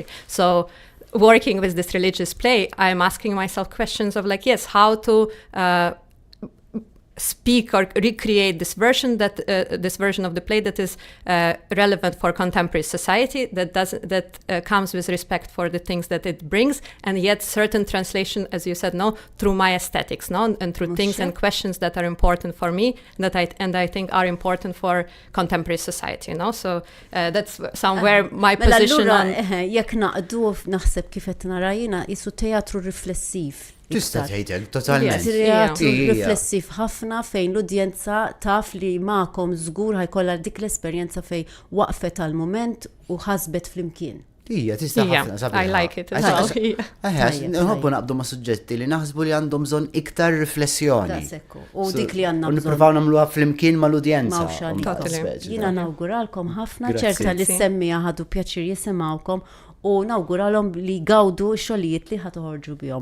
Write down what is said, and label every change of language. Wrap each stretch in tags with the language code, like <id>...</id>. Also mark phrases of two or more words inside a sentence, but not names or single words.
<en>So working with this religious play, I'm asking myself questions of like, yes, how to speak or recreate this version of the play that is relevant for contemporary society, that comes with respect for the things that it brings, and yet certain translation, as you said, through my aesthetics, and through things and questions that are important for me, and I think are important for contemporary society, So that's somewhere my position on.</en> <mt>Jekk naqdu naħseb kif qed nara jiena isu teatru riflessiv. Tista' tgħidel totalment. Teatru riflessiv ħafna fejn l-udjenza taf li magħkom żgur ħajkollha dik l-esperjenza fejn waqfet għal mument u ħasbet flimkien. Ija, tista' ħafna sabiħ.</mt> <en>I like it as well.</en> <mt>Nħobbu naqbdu ma' suġġetti li naħsbu li għandhom bżonn iktar riflessjoni. U dik li għandna bżonn. Nippruvaw nagħmluha flimkien mal-udjenza. Jiena nawguralkom ħafna, ċerta li semmija ħadu pjaċir jisimgħukom, u nawguralhom li gawdu x-xogħlijiet li ħatoħorġu bihom.</mt>